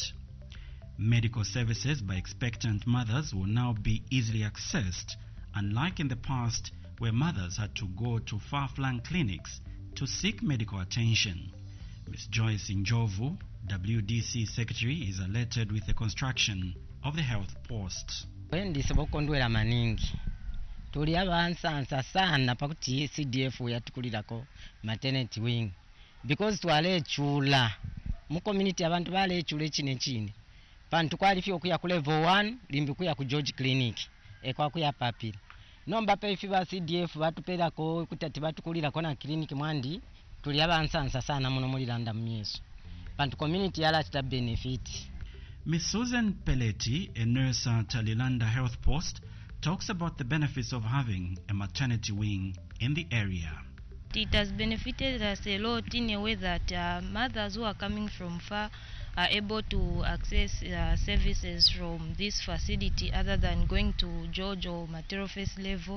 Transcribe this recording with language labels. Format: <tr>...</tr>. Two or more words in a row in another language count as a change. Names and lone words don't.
<en>Medical services by expectant mothers will now be easily accessed, unlike in the past where mothers had to go to far-flung clinics to seek medical attention. Ms. Joyce Njovu, WDC Secretary, is elated with the construction of the health post.</en> <bem>Ndisaba okondwera maningi tuli abansansa sana pakuti CDF yatukulirako</bem> <en>maternity wing because</en> <bem>twalechula mu community abantu balechula ekine chine pantu kwalifya okuya ku level 1 limbi kuya ku George Clinic ekwa kuya papiri nomba pe ifiba CDF batuperako kutati batukulirako na clinic mwandi tuli abansansa sana muno mulilanda myeso pantu community yala chita benefit.</bem> <en>Miss Susan Peleti, a nurse at Talilanda Health Post, talks about the benefits of having a maternity wing in the area. It has benefited us a lot in a way that mothers who are coming from far are able to access services from this facility other than going to George or Matero Face level.</en>